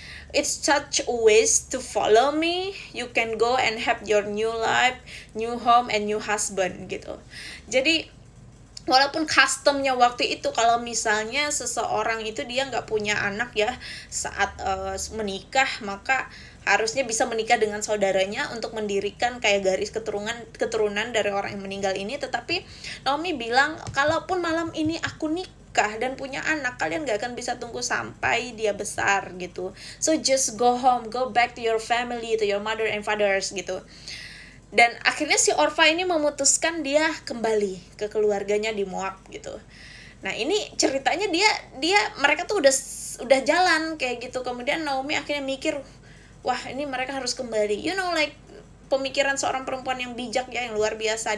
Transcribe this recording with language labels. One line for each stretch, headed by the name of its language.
English: it's such a waste to follow me. You can go and have your new life, new home, and new husband gitu.
Indonesian: Jadi walaupun customnya waktu itu kalau misalnya seseorang itu dia nggak punya anak ya saat menikah, maka harusnya bisa menikah dengan saudaranya untuk mendirikan kayak garis keturunan dari orang yang meninggal ini. Tetapi Naomi bilang, kalaupun malam ini aku nikah dan punya anak, kalian gak akan bisa tunggu sampai dia besar gitu.
English: So just go home, go back to your family, to your mother and fathers gitu.
Indonesian: Dan akhirnya si Orfa ini memutuskan dia kembali ke keluarganya di Moab gitu. Nah ini ceritanya dia mereka tuh udah jalan kayak gitu. Kemudian Naomi akhirnya mikir, wah ini mereka harus kembali.
English: You know, like
Indonesian: pemikiran seorang perempuan yang bijak ya, yang luar biasa.